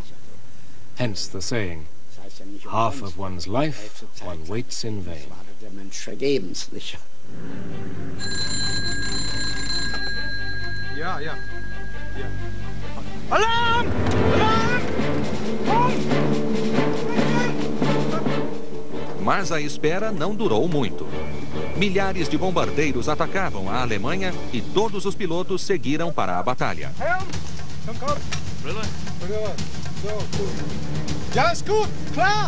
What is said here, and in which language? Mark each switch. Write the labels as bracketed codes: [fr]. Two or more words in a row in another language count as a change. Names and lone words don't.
[en] Hence the saying, half of one's life one waits in vain. [de] Ja. Alarm! Alarm! [pt] Mas a espera não durou muito. Milhares de bombardeiros atacavam a Alemanha e todos os pilotos seguiram para a batalha. [de] Ja, ist gut, klar!